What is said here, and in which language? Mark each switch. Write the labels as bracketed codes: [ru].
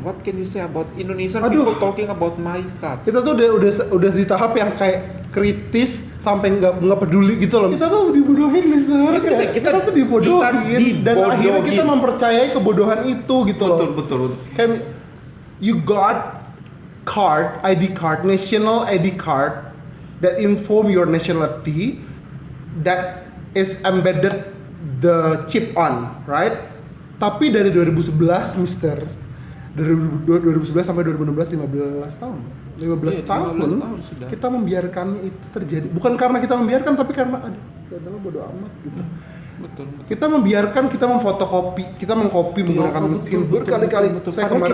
[en] What can you say about Indonesian people talking about MyCat? [id] Kita tuh udah di tahap yang kayak kritis sampai nggak peduli gitu loh. Kita tuh dibodohin, Mister. Kita tuh dibodohin dan akhirnya kita mempercayai kebodohan itu gitu loh. Betul. [en] Kayak you got ID card, national ID card that inform your nationality that is embedded the chip on, right? [id] Tapi dari 2011, Mister, dari 2011 sampai 2016, 15 tahun. 15 tahun sudah. Kita membiarkannya itu terjadi. Bukan karena kita membiarkan, tapi karena adalah bodo amat gitu. Betul. Kita membiarkan, kita memfotokopi, kita mengkopi menggunakan mesin berkali-kali. Saya kemarin